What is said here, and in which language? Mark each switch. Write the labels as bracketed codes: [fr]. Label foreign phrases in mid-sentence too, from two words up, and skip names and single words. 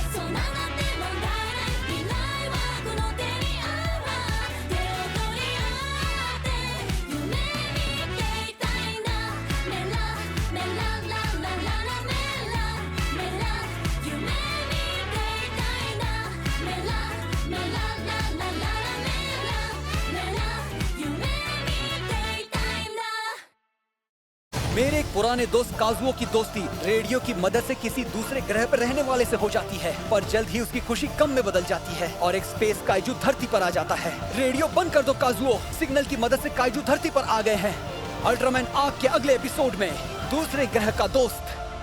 [ja] そうなって問題ない未来はこの手にあるわ手を取り合って夢見ていたいなメラメラララララメラメラ夢見ていたいなメラメラララララメラメラ夢見ていたいな [hi] मेरे एक पुराने दोस्त काजुओ की दोस्ती रेडियो की मदद से किसी दूसरे ग्रह पर रहने वाले से हो जाती है, पर जल्द ही उसकी खुशी गम में बदल जाती है और एक स्पेस काइजू धरती पर आ जाता है। रेडियो बंद कर दो काजुओ, सिग्नल की मदद से काइजू धरती पर आ गए हैं। अल्ट्रामैन आर्क के अगले एपिसोड में दूसरे ग्रह का दोस्त।